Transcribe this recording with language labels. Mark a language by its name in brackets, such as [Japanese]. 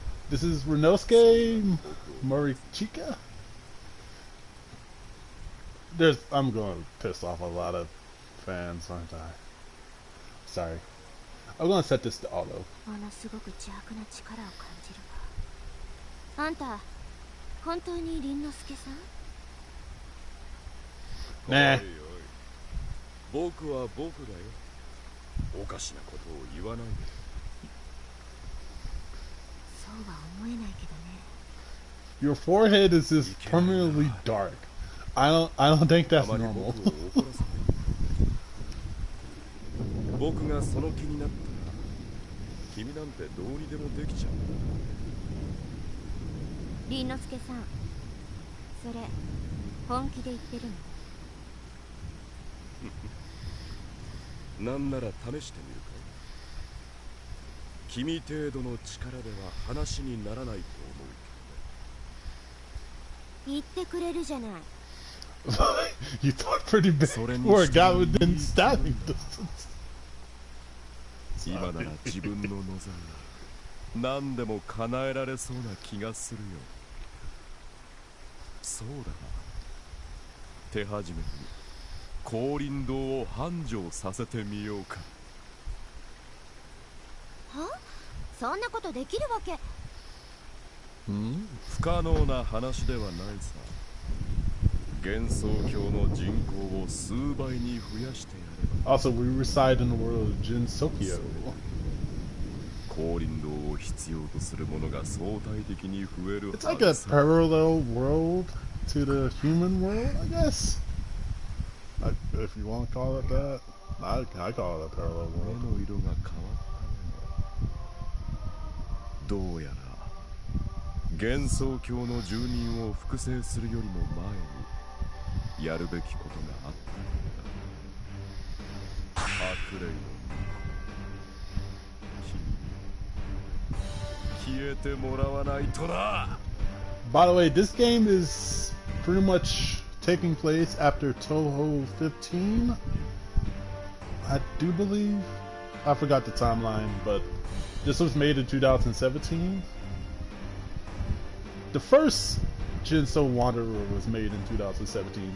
[English] This is Renosuke Morichika? I'm going to piss off a lot of fans, aren't I? Sorry. I'm going to set this to auto. [Japanese] ものすごく邪悪な力を感じるわ。あんた、本当に凛之介さん？ [English] Nah. [Japanese] 僕は僕だよ。おかしなことを言わないで。そうは思えないけどね。 [English] Your forehead is just permanently dark. I don't think that's normal. [Japanese] 僕がその気になったら君なんてどうにでもできちゃう。凛之介さん、それ本気で言ってるの？なんなら試してみるか。君程度の力では話にならないと思うけどね。言ってくれるじゃない。 [English] You thought pretty big for a guy within stabbing distance. [Japanese] 今なら自分の望みが何でも叶えられそうな気がするよ。そうだな。手始めに降臨堂を繁盛させてみようか。は？そんなことできるわけ？不可能な話ではないさ。幻想郷の人口を数倍に増やしてやれば。 [English] Also, we reside in the world of Genso. [Japanese] 降臨堂を必要とするものが相対的に増える。 [English] It's like a parallel world to the human world, I guess. If you want to call it that, I call it a parallel world. [Japanese] 目の色が変わったね。どうやら幻想郷の住人を複製するよりも前にやるべきことがあったんだ。悪霊の君、消えてもらわないとな。 [English] By the way, this game is pretty much taking place after Touhou 15. I do believe. I forgot the timeline, but this was made in 2017. The first Genso Wanderer was made in 2017.